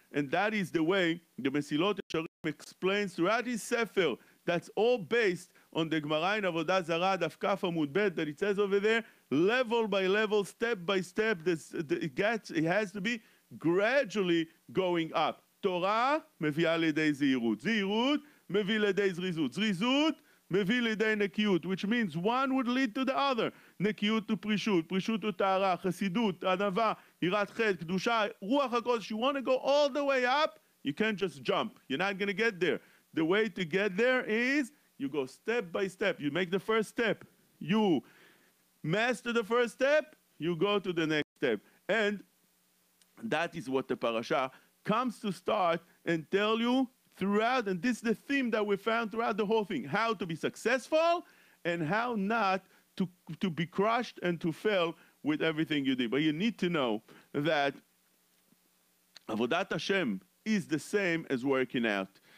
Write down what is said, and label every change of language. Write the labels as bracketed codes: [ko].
[en] And that is the way the Mesilot Yesharim explains throughout his Sefer. That's all based on the Gemara in Avodah Zarah, Daf Kaf Amud Bet, that it says over there, level by level, step by step, it has to be gradually going up. [he] Torah, מביאה לידי זהירות. זהירות, מביא לידי זריזות. זריזות, מביא לידי נקיות, [en] which means one would lead to the other. [he] נקיות to פרישות, פרישות to טהרה, חסידות, ענווה, יראת חטא, קדושה, רוח הקודש. [en] You want to go all the way up, you can't just jump. You're not going to get there. The way to get there is you go step by step. You make the first step. You master the first step, you go to the next step. And that is what the parasha comes to start and tell you throughout, and this is the theme that we found throughout the whole thing, how to be successful and how not to be crushed and to fail with everything you do. But you need to know that Avodat Hashem is the same as working out.